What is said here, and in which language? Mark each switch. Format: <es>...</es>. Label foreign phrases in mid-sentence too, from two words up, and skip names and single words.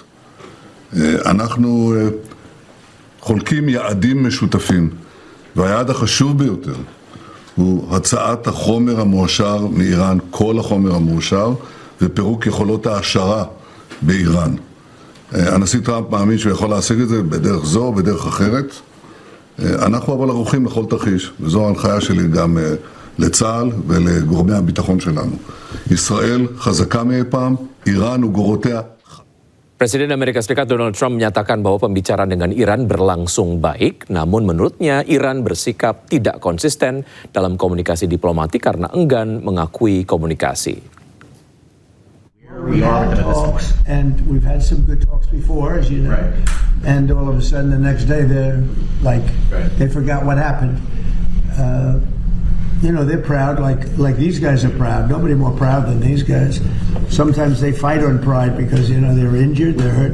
<he>אנחנו חולקים יעדים משותפים, והיעד החשוב ביותר הוא הצעת החומר המועשר מאיראן, כל החומר המועשר, ופירוק יכולות ההעשרה באיראן. הנשיא טראמפ מאמין שהוא יכול להשיג את זה בדרך זו או בדרך אחרת. אנחנו אבל ערוכים לכל תרחיש, וזו ההנחיה שלי גם לצה"ל ולגורמי הביטחון שלנו. ישראל חזקה מאי פעם, איראן וגורותיה.</he> <id>Presiden Amerika Serikat Donald Trump menyatakan bahwa pembicaraan dengan Iran berlangsung baik, namun menurutnya Iran bersikap tidak konsisten dalam komunikasi diplomatik karena enggan mengakui komunikasi.</id> <en>We had talks, and we've had some good talks before, as you know. Right. And all of a sudden, the next day, they're like, they forgot what happened. You know, they're proud, like these guys are proud. Nobody more proud than these guys. Sometimes they fight on pride because, you know, they're injured, they're hurt.</en>